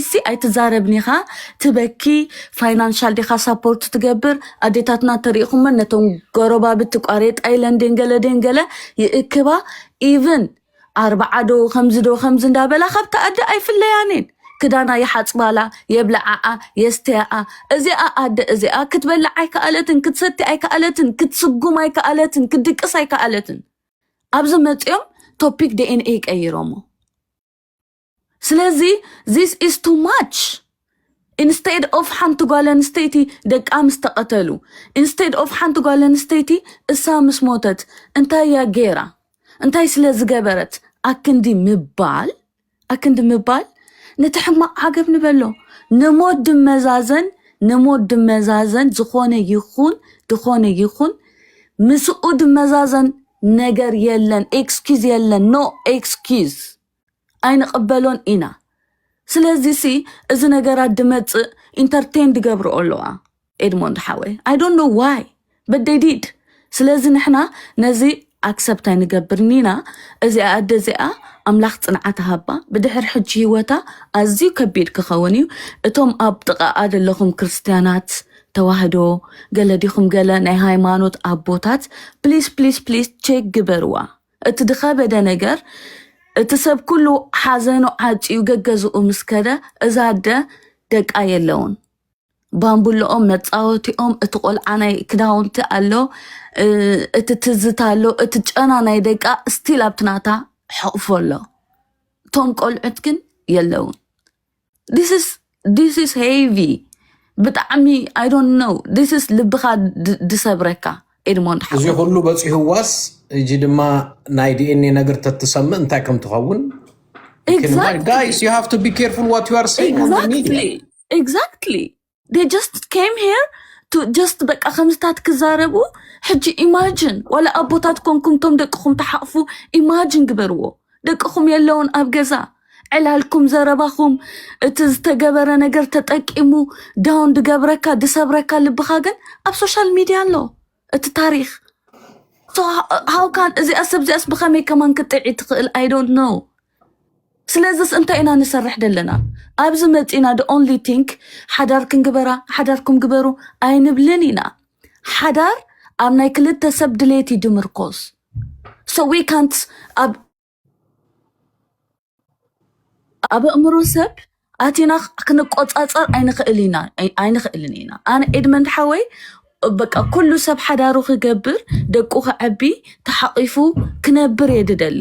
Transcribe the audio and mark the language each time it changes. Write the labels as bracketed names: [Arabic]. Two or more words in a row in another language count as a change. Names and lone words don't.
[Tigrinya] ኣይትዛረብኒ ኢኻ ትበኪ ፋይናንሻል ዲኻ ሳፖርት ትገብር ኣዴታትና ተሪእኹመን ነቶም ጎረባብቲ ቋሬጥ ኣይለንደን ገለ ይእክባ ኢቭን 4 ዶ ከምዚ እንዳበላ ካብታ ኣደ ኣይፍለያኔን ክዳና ይሓፅባላ የብላዓ የስተያኣ እዚኣ ኣደ እዚኣ ክትበላዕ ኣይከኣለትን ክትሰቲ ኣይከኣለትን ክትስጉም ኣይከኣለትን ክትድቅስ ኣይከኣለትን ኣብዚ መፅኦም ቶፒክ DNA ቀይሮሞ ስለዚ [English] this is too much instead of [Tigrinya] ሓንቲ ጓል ኣንስተይቲ ደቃ ምስ ተቐተሉ [English] instead of [Tigrinya] ሓንቲ ጓል ኣንስተይቲ እሳ ምስ ሞተት እንታይ ያ ጌራ እንታይ ስለ ዝገበረት ኣክንዲ ምባል ነቲ ሕማቅ ዓገብ ንበሎ ንሞት ድመዛዘን ዝኾነ ይኹን ምስኡ ድመዛዘን ነገር የለን ኤክስኪዝ የለን [English] no excuse [Tigrinya] ኣይንቕበሎን ኢና ስለዚ ሲ እዚ ነገራት ድመፅእ ኢንተርቴን ድገብሩ ኣለዋ ኤድሞንድ ሓወይ [English] I don't know why but they [Tigrinya] did ስለዚ ንሕና ነዚ ኣክሰፕት ኣይንገብርኒና እዚኣ ኣደ እዚኣ ኣምላኽ ፅንዓት ሃባ ብድሕሪ ሕጂ ህይወታ ኣዝዩ ከቢድ ክኸውን እዩ እቶም ኣብ ጥቓኣ ዘለኹም ክርስትያናት ተዋህዶ ገለ ዲኹም ገለ ናይ ሃይማኖት ኣቦታት [English] please check [Tigrinya] ግበርዋ እቲ ድኸበደ ነገር እቲ ሰብ ኩሉ ሓዘኑ ዓፂዩ ገገዝኡ ምስከደ እዛ ኣደ ደቃ የለውን ባምቡሎኦም መፃወቲኦም እቲ ቆልዓ ናይ ክዳውንቲ ኣሎ እቲ ትዝታ ኣሎ እቲ ጨና ናይ ደቃ ስቲል ኣብትናታ ሕቕፎ ኣሎ እቶም ቆልዑት ግን የለውን [English] this is heavy [Tigrinya] ብጣዕሚ [English] I don't know this is [Tigrinya] ልብኻ ድሰብረካ ኤድሞንድ ሓወይ እዚ ሁሉ በፂህዋስ እጂ ድማ ናይ DNA ነገር ተትሰምዕ እንታይ ከም ትኸውን [English] guys you have to be careful what you are saying on the media exactly they just came here to just [Tigrinya] በቃ ከምስታት ክዛረቡ ሕጂ ኢማጂን ወላ ኣቦታት ኮንኩምቶም ደቅኹም ተሓቕፉ ኢማጂን ግበርዎ ደቅኹም የለውን ኣብ ገዛ ዕላልኩም ዘረባኹም እቲ ዝተገበረ ነገር ተጠቂሙ ዳውን ድገብረካ ድሰብረካ ልብኻ ግን ኣብ [English] social media [Tigrinya] ኣሎ እቲ ታሪክ [English] so how can [Tigrinya] እዚኣ ሰብ እዚኣስ ብኸመይ ከማን ክትጥዒ ትኽእል [English] I don't know [Tigrinya] ስለዚስ እንታይ ኢና ንሰርሕ ደለና ኣብዚ መፂና [English] the only thing [Tigrinya] ሓዳርኩም ግበሩ ኣይንብልን ኢና ሓዳር ኣብ ናይ ክልተ ሰብ ድሌት ድምርኮስ [English] so we can't [Tigrinya] ኣብ እምሮ ሰብ ኣቲና ክንቆፃፀር ኣይንኽእልን ኢና ኣነ ኤድመንድ ሓወይ በቃ ኩሉ ሰብ ሓዳሩ ክገብር ደቁ ክዓቢ ተሓቂፉ ክነብር የድደሊ